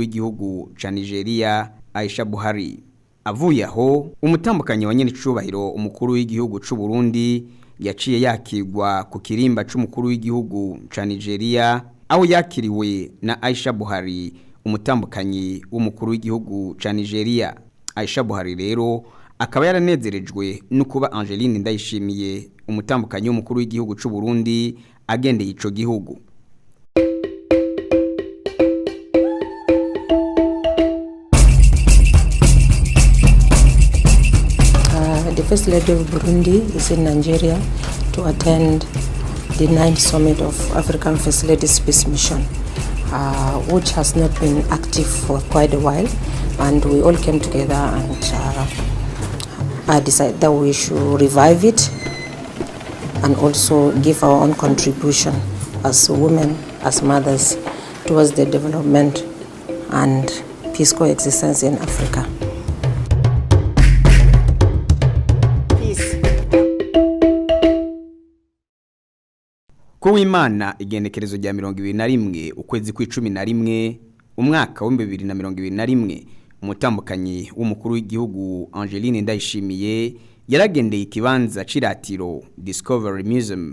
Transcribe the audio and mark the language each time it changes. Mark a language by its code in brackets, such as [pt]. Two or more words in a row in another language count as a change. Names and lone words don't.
[rn] w'igihugu ca Nigeria Aisha Buhari avuye aho umutambukanyi wa nyene cubahiro umukuru w'igihugu c'u Burundi yaciye yakirwa ku kirimba c'umukuru w'igihugu ca Nigeria aho yakiriwe na Aisha Buhari umutambukanyi w'umukuru w'igihugu ca Nigeria Aisha Buhari rero akaba yaranezerejwe no kuba Angeline Ndayishimiye umutambukanyi w'umukuru w'igihugu c'u Burundi agendeye ico gihugu. [en] The First Lady of Burundi is in Nigeria to attend the 9th Summit of African First Ladies Peace Mission, which has not been active for quite a while, and we all came together and I decided that we should revive it and also give our own contribution as women, as mothers, towards the development and peace coexistence in Africa. [rn] Kuwimana igenekerezo rya 2021 ukwezi kwa11 umwaka wa 2021 umutambukanyi w'umukuru w'igihugu Angeline Ndayishimiye yaragendeye ikibanza ciratiro Discovery Museum